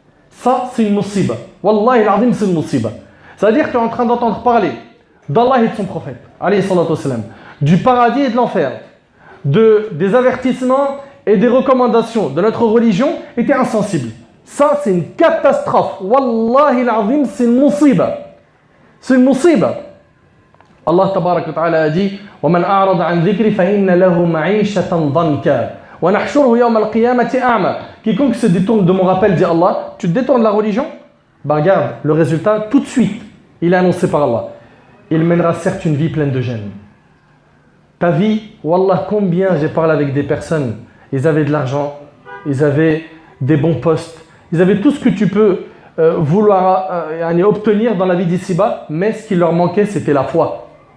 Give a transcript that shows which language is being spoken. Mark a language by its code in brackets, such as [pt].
[fr] Ça, c'est une musiba. Wallahi al-azim, c'est une musiba. C'est-à-dire que tu es en train d'entendre parler d'Allah et de son prophète, alayhi salatu wassalam, du paradis et de l'enfer, des avertissements et des recommandations de notre religion, et tu es insensible. Ça, c'est une catastrophe. Wallahi al-azim, c'est une musiba. C'est une musiba. Allah tabarak wa ta'ala a dit [ar] وَمَنْ أَعْرَضَ عَنْ ذِكْرِ فَإِنَّ لَهُ مَعِيشَةً ضَنْكًا وَنَحْشُرُهُ يَوْمَ الْقِيَامَةِ أَعْمَى. [fr] Quiconque se détourne de mon rappel, dit Allah, tu te détournes de la religion? Ben regarde, le résultat, tout de suite, il est annoncé par Allah. Il mènera certes une vie pleine de gêne. Ta vie, wallah, combien j'ai parlé avec des personnes, ils avaient de l'argent, ils avaient des bons postes, ils avaient tout ce que tu peux vouloir obtenir dans la vie d'ici-bas, mais ce qui leur manquait, c'était la foi.